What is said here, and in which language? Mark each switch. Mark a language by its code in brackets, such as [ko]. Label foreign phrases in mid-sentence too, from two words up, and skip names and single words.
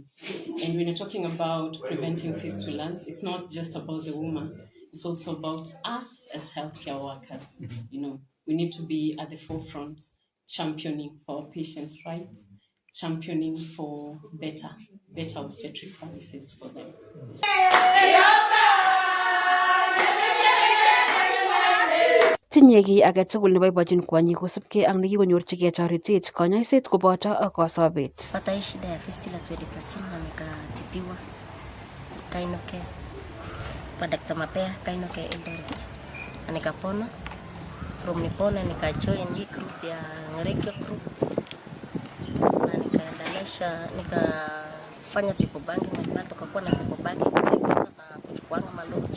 [en] And when you're talking about preventing fistulas, it's not just about the woman, it's also about us as healthcare workers. We need to be at the forefront, championing for our patients' rights, championing for better obstetric services for them. [kln] Tinye kiy age tugul neboibochin kwonyik kosubkei ak nekikonyorchigei toretet, konyoiset koboto kosobet. [sw] Pata shida ya fistula 2013 na nikatibiwa Kainuke kwa Dr. Mapea Kainuke Eldoret. Na nikapona. From nipona nikajoin hii group ya Ngerekyo group. Na nikaendelesha nikafanya [en] people banking [sw] na tukakuwa na [en] people banking [sw] sasa na kuchukua maloans.